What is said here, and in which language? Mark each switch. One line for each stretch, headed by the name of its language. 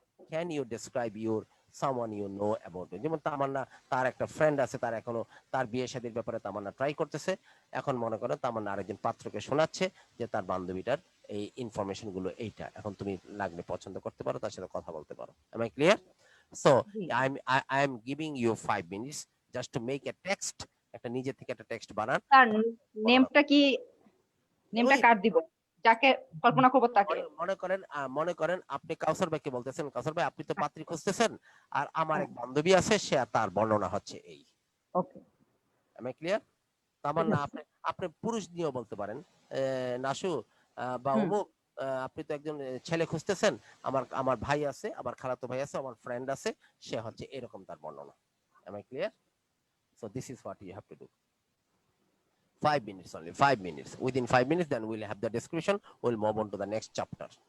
English: Can you describe your someone you know about?
Bangla: যেমন তামান্না, তার একটা ফ্রেন্ড আছে, তার এখনো তার বিয়ে শাদীর ব্যাপারে তামান্না ট্রাই করতেছে, এখন মনে করো তামান্না আরেকজন পাত্রকে শোনাচ্ছে যে তার বান্ধবীটার এই ইনফরমেশন গুলো এইটা, এখন তুমি লাগলে পছন্দ করতে পারো, তার সাথে কথা বলতে পারো।
English: am I clear? So I am giving you 5 minutes just to make a text,
Bangla: একটা নিজে থেকে একটা টেক্সট বানান। স্যার নেমটা কি, নেমটা কার দিব, যাকে কল্পনা করব তাকে? মনে করেন আপনি কাউসার ভাইকে বলতেছেন, কাউসার ভাই আপনি তো পাত্রী খুঁজতেছেন, আর আমার এক বান্ধবী আছে, সে তার বর্ণনা হচ্ছে এই।
English: Okay, am I clear?
Bangla: তারপর না আপনি পুরুষ নিয়েও বলতে পারেন, নাসু বা অমুক, আপনি তো একজন ছেলে খুঁজতেছেন, আমার ভাই আছে, আমার খালাতো ভাই আছে, আমার ফ্রেন্ড আছে, সে হচ্ছে এরকম তার বর্ণনা।
English: am I clear? So this is what you have to do. 5 minutes only, 5 minutes. Within 5 minutes, then we'll have the description. We'll move on to the next chapter.